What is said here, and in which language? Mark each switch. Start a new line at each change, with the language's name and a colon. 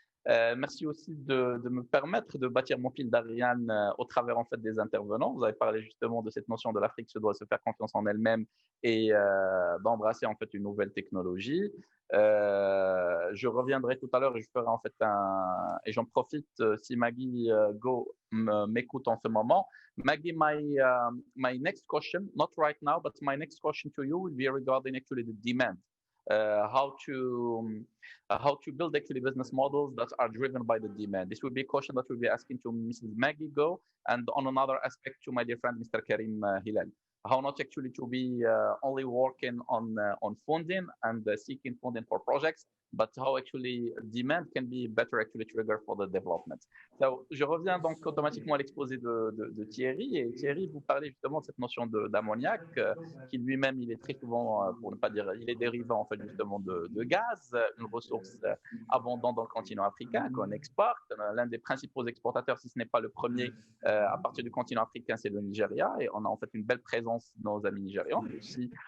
French: Merci aussi de me permettre de bâtir mon fil d'Ariane au travers en fait des intervenants. Vous avez parlé justement de cette notion de l'Afrique se doit se faire confiance en elle-même et d'embrasser en fait une nouvelle technologie. Je reviendrai tout à l'heure et je ferai en fait et j'en profite si Maggie Go m'écoute en ce moment.
English: Maggie, my next question, not right now, but my next question to you will be regarding actually the demand. How to build actually business models that are driven by the demand. This will be a question that we'll be asking to Mrs. Maggie Go, and on another aspect to my dear friend Mr. Karim Hilal. How not actually to be only working on funding and seeking funding for projects, but how actually demand can be better actually trigger for the development.
French: So, je reviens donc automatiquement à l'exposé de Thierry. Et Thierry, vous parlez justement de cette notion d'ammoniac, qui lui-même, il est très souvent, pour ne pas dire, il est dérivant en fait justement de gaz, une ressource abondante dans le continent africain qu'on exporte. L'un des principaux exportateurs, si ce n'est pas le premier, à partir du continent africain, c'est le Nigeria. Et on a en fait une belle présence de nos amis nigérians, mais aussi